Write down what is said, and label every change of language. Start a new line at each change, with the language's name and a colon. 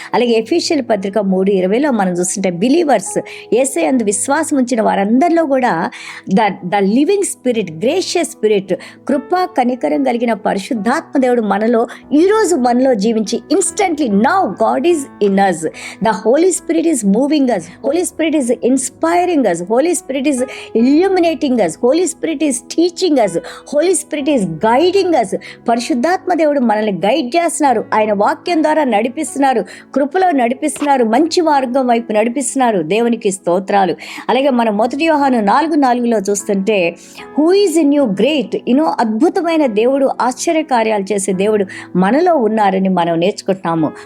Telugu: అలాగే ఎఫెసీయుల పత్రిక 3:20లో మనం చూస్తుంటే బిలీవర్స్, యేసయ్య యందు విశ్వాసం ఉంచిన వారందరిలో కూడా
English: the living spirit, gracious spirit,
Telugu: కృపా కనికరం కలిగిన పరిశుద్ధాత్మ దేవుడు ఈరోజు మనలో జీవించి
English: Instantly now God is in us. The Holy Spirit is moving us. Holy Spirit is inspiring us. Holy Spirit is illuminating us. Holy Spirit is teaching us. Holy Spirit is guiding us.
Telugu: పరిశుద్ధాత్మ దేవుడు మనల్ని guide చేస్తున్నారు, ఆయన వాక్యం ద్వారా నడిపిస్తున్నారు, కృపలో నడిపిస్తున్నారు, మంచి మార్గం వైపు నడిపిస్తున్నారు. దేవునికి స్తోత్రాలు. అలాగే మనం 1 యోహాను 4:4లో చూస్తుంటే
English: who is in you great,
Telugu: అద్భుతమైన దేవుడు, ఆశ్చర్యకార్యాలు చేసే దేవుడు మనలో ఉన్నారని మనం నేర్చుకుంటున్నాము.